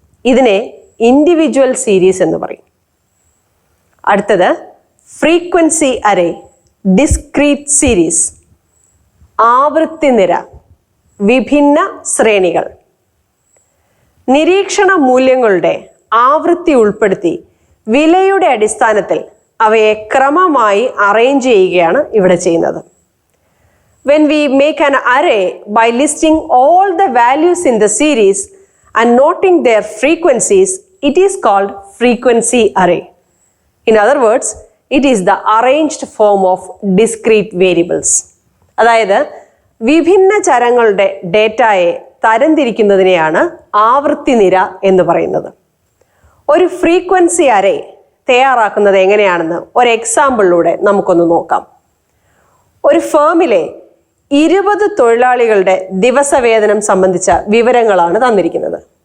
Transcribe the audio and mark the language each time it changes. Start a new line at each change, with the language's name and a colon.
Malayalam: ഇതിനെ individual series എന്ന് പറയും. അടുത്തത് ഫ്രീക്വൻസി അറേ, ഡിസ്ക്രീറ്റ് സീരീസ്, ആവൃത്തി നിര, വിഭിന്ന ശ്രേണികൾ. നിരീക്ഷണ മൂല്യങ്ങളുടെ ആവൃത്തി ഉൾപ്പെടുത്തി വിലയുടെ അടിസ്ഥാനത്തിൽ അവയെ ക്രമമായി അറേഞ്ച് ചെയ്യുകയാണ് ഇവിടെ ചെയ്യുന്നത്.
English: When we make an array by listing all the values in the series and noting their frequencies, it is called frequency array. In other words, it is the arranged form of discrete variables.
Malayalam: അതായത് വിഭിന്ന ചരങ്ങളുടെ ഡേറ്റയെ തരംതിരിക്കുന്നതിനെയാണ് ആവൃത്തി നിര എന്ന് പറയുന്നത്. ഒരു frequency array തയ്യാറാക്കുന്നത് എങ്ങനെയാണെന്ന് ഒരു എക്സാമ്പിളിലൂടെ നമുക്കൊന്ന് നോക്കാം. ഒരു ഫേമിലെ 20 തൊഴിലാളികളുടെ ദിവസവേതനം സംബന്ധിച്ച വിവരങ്ങളാണ് തന്നിരിക്കുന്നത്.